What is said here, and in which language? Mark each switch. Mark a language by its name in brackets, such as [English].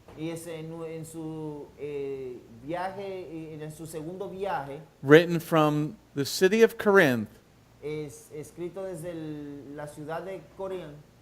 [Spanish] Y es en su viaje, en su segundo viaje, [English] written from the city of Corinth, [Spanish] es escrito desde la ciudad de Corintios.